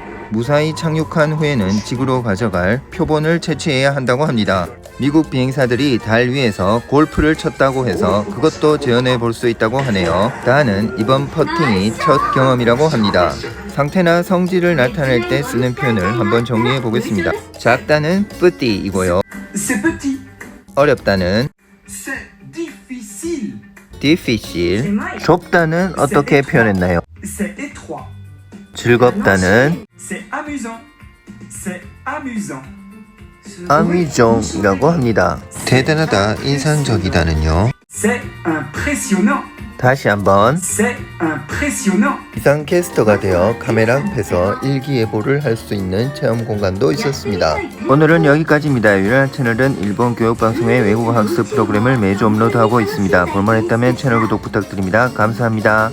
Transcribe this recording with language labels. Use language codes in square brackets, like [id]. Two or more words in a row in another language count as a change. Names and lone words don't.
[ko] 무사히 착륙한 후에는 지구로 가져갈 표본을 채취해야 한다고 합니다. 미국 비행사들이 달 위에서 골프를 쳤다고 해서 그것도 재현해 볼 수 있다고 하네요. 다는 이번 퍼팅이 첫 경험이라고 합니다. 상태나 성질을 나타낼 때 쓰는 표현을 한번 정리해 보겠습니다. 작다는 petit이고요. [fr] C'est petit. [ko] 어렵다는 [fr] C'est difficile. difficile. [ko] 좁다는 어떻게 표현했나요? [fr] C'est étroit. [ko] 즐겁다는 [fr] C'est amusant. C'est amusant. [ko] amusant이라고 합니다. 대단하다, 인상적이다는요. [fr] C'est impressionnant. [ko] 다시 한번 [fr] C'est impressionnant. [ko] 기상캐스터가 되어 카메라 앞에서 일기예보를 할 수 있는 체험 공간도 있었습니다. 오늘은 여기까지입니다. 유일한 채널은 일본 교육방송의 외국어 학습 프로그램을 매주 업로드하고 있습니다. 볼만했다면 채널 구독 부탁드립니다.